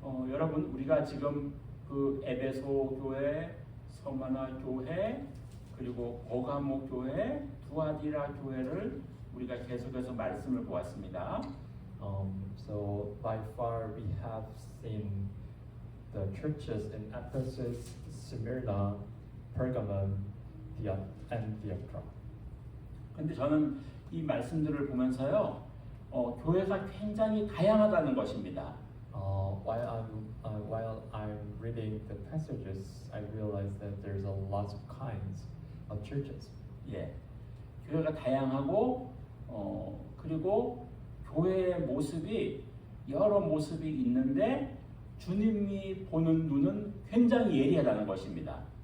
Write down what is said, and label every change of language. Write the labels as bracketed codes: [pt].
[ko] 여러분, 우리가 지금 그 에베소 교회, 서머나 교회, 그리고 버가모 교회, 두아디라 교회를 우리가 계속해서 말씀을 보았습니다. [en] So by far we have seen the churches in Ephesus, Smyrna, Pergamum, and Thyatira. [ko] 근데 저는 이 말씀들을 보면서요, 교회가 굉장히 다양하다는 것입니다. [en] While I'm reading the passages, I realize that there's a lot of kinds of churches. [ko] 예, 교회가 다양하고 그리고 교회의 모습이 여러 모습이 있는데 주님이 보는 눈은 굉장히 예리하다는 것입니다.